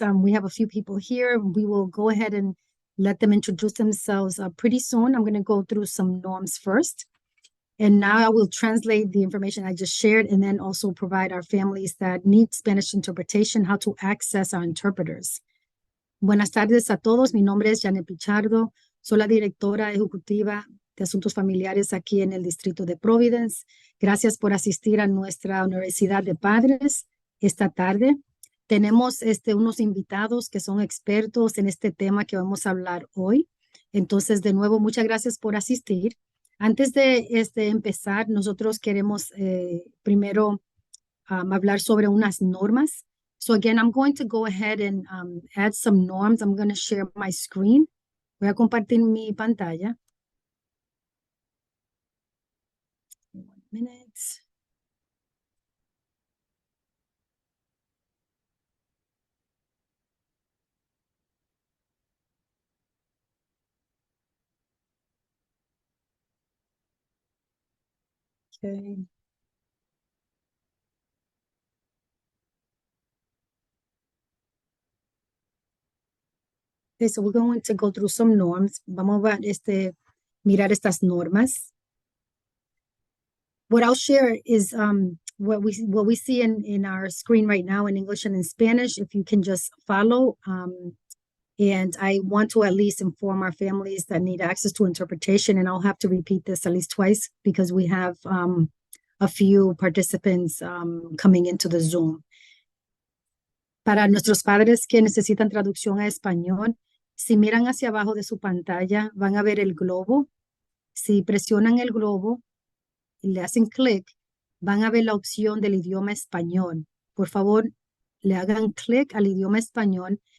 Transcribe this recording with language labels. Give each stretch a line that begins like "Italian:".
English: We have a few people here. We will go ahead and let them introduce themselves pretty soon. I'm going to go through some norms first. And now I will translate the information I just shared and then also provide our families that need Spanish interpretation how to access our interpreters.
Spanish: Buenas tardes a todos. Mi nombre es Janet Pichardo. Soy la directora ejecutiva de Asuntos Familiares aquí en el Distrito de Providence. Gracias por asistir a nuestra Universidad de Padres esta tarde. Tenemos unos invitados que son expertos en este tema que vamos a hablar hoy. Entonces, de nuevo, muchas gracias por asistir. Antes de empezar, nosotros queremos primero hablar sobre unas normas.
English: So again, I'm going to go ahead and add some norms. I'm going to share my screen.
Spanish: Voy a compartir mi pantalla.
English: 1 minute. Okay. Okay, so we're going to go through some norms.
Spanish: Vamos a mirar estas normas.
English: What I'll share is what we see in our screen right now in English and in Spanish. If you can just follow. And I want to at least inform our families that need access to interpretation, and I'll have to repeat this at least twice because we have a few participants coming into the Zoom.
Spanish: Para nuestros padres que necesitan traducción a español, si miran hacia abajo de su pantalla, van a ver el globo. Si presionan el globo y le hacen clic, van a ver la opción del idioma español. Por favor, le hagan clic al idioma español.